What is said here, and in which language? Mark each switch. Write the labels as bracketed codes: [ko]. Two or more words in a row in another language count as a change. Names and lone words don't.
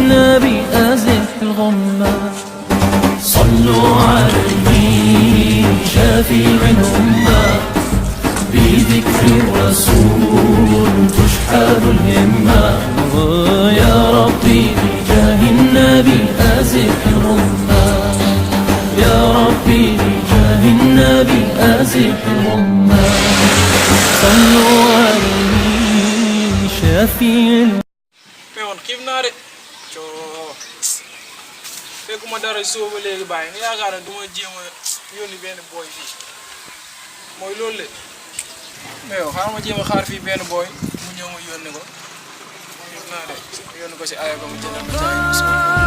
[ar] النبي أزف الغمة صلوا عليه شافيع الأمة بذكر الرسول تشحذ الهمة يا ربي بجاه النبي أزف الغمة يا ربي بجاه النبي أزف الغمة صلوا عليه شافيع [wo] xiif naa de coo fekkuma dara sóoba léegi bàyyi nga yaakaar ne du ma jéem a yónni benn booy fii mooy loolu le mais yow xaaral ma jéem a xaar fii benn booy mu ñëw ma yónni ko xiif naa de yónni ko si aya ba mu jëndal ma caay ma sóoba